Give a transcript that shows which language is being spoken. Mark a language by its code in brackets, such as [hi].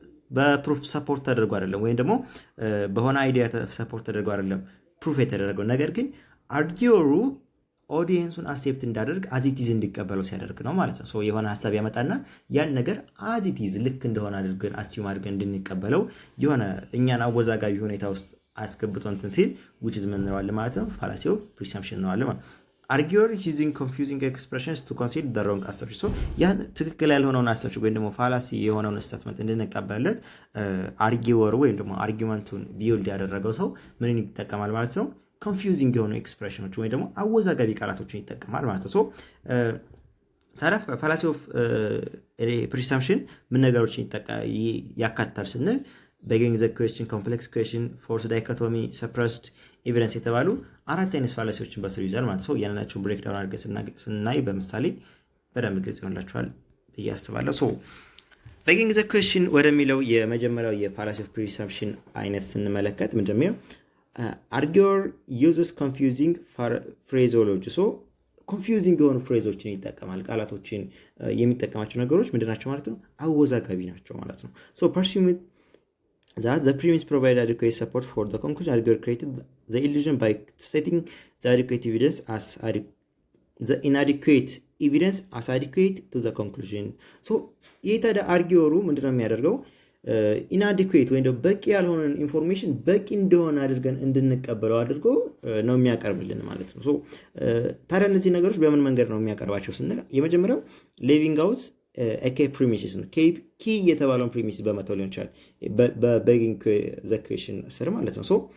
[am] በፕሩፍ ሰፖርት ተደርጎ አይደለም፣ ወይም ደግሞ በሆነ አይዲያ ሰፖርት ተደርጎ አይደለም ፕሩፍ የተደረገው፣ ነገር ግን አርጊዮሩ ኦዲየንሱን አክሴፕት እንዳደርግ አዚቲዝ እንዲቀበለው ሲያደርግ ነው ማለት ነው። ሶ የሆነ ሐሳብ ያመጣና ያን ነገር አዚቲዝ ልክ እንደሆነ አድርገን አስዩም አድርገን እንድንቀበለው የሆነ እኛን አወዛጋቢ ሁኔታ ውስጥ አስገብቶ እንትን ሲል which is ምን እንለዋለን ማለት ነው? [en] ፋላሲ ኦፍ ፕሪሰምፕሽን [am] እንለዋለን ማለት ነው። [en] arguer using confusing expressions to concede the wrong assumption. [am] so ያን ትክክል ያልሆነውን አሰብሽን ወይም ደግሞ ፋላሲ የሆነውን ስቴትመንት እንድንቀበልለት አርጊወር ወይም ደግሞ አርጊመንቱን ቢውልድ ያደረገው ሰው ምን ይጠቀማል ማለት ነው? ኮንፊውዚንግ የሆኑ ኤክስፕሬሽኖች ወይ ደግሞ አወዛጋቢ ቃላቶችን ይጠቀማል ማለት ነው። ሶ ታዲያ ፋላሲ ኦፍ ፕሪሰምፕሽን ምን ነገሮችን ያካትታል ስንል [en] begging the question, complex question, false dichotomy, suppressed evidence [am] የተባሉ አራት አይነት ፋላሲዎችን በስሩ ይዛል ማለት ነው። ያንናቸውን ብሬክ ዳውን አድርገን ስናይ በምሳሌ በደንብ ግልጽ ይሆንላችኋል ብዬ አስባለሁ። ሶ begging the question ወደሚለው የመጀመሪያው የፋላሲ ኦፍ ፕሪሰምፕሽን አይነት ስንመለከት ምንድነው? [en] arguer uses confusing phraseology. [am] so confusing የሆኑ ፍሬዞችን ይጠቀማል። ቃላቶችን የሚጠቀማቸው ነገሮች ምንድናቸው ማለት ነው? አወዛጋቢ ናቸው ማለት ነው። [en] so pursue that the premise provided adequate support for the conclusion. arguer created the illusion by stating the adequate evidence as the inadequate evidence as adequate to the conclusion. [am] so የታደ አርጊዮሩ ምንድነው የሚያደርገው? ኢናዲኩዌት ወይም ደግሞ በቂ ያልሆነን ኢንፎርሜሽን በቂ እንደሆነ አድርገን እንድንቀበለው አድርጎ ነው የሚያቀርብልን ማለት ነው። ሶ ታዲያ እነዚህ ነገሮች በምን መንገድ ነው የሚያቀርባቸው ስንል የመጀመሪያው ሊቪንግ አውት ኬ ፕሪሚሲስ ነው። ኪ የተባለውን ፕሪሚሲስ በመተው ሊሆን ይችላል በቤጊንግ ዘ ኩዌሽን ስር ማለት ነው። ሶ